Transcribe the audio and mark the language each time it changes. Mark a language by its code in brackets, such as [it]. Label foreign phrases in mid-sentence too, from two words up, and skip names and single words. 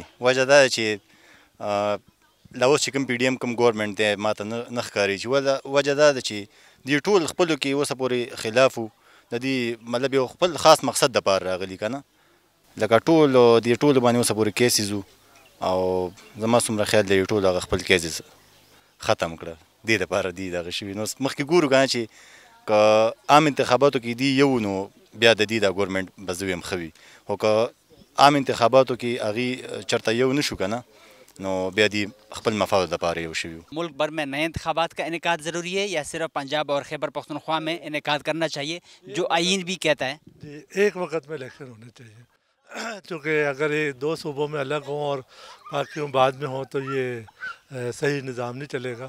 [ps] وجه دا ده چې لا اوس چې کوم پی ډي ایم کوم ګورنمنټ دی ما ته نه ښکاري چې وجه دا ده چې دوی ټول خپلو کې اوسه پورې خلاف وو، د دې مطلب یو خپل خاص مقصد دپاره راغلي که نه، لکه ټول دې ټولو باندې اوسه پورې کیسز وو، او زما څومره خیال دی ټول هغه خپل کیسز ختم کړه، دې دپاره دي دغه شوي. نو مخکې ګورو که نه چې که عام انتخاباتو کې دی یو نو بیا د دې دا ګورنمنټ به زه ویم ښه وي، خو که عام انتخاباتو کې هغې چېرته یو نه شو که نه نو بیا دی خپل مفاد لپاره یو شوي. [ur] ملک بھر میں نئے انتخابات کا انعقاد ضروری ہے یا صرف پنجاب اور خیبر پختونخوا میں انعقاد کرنا چاہیے جو آئین بھی کہتا ہے؟ جی ایک وقت میں الیکشن ہونے چاہیے، چونکہ اگر یہ 2 صوبوں میں الگ ہوں اور باقیوں بعد میں ہوں تو یہ صحیح نظام نہیں چلے گا.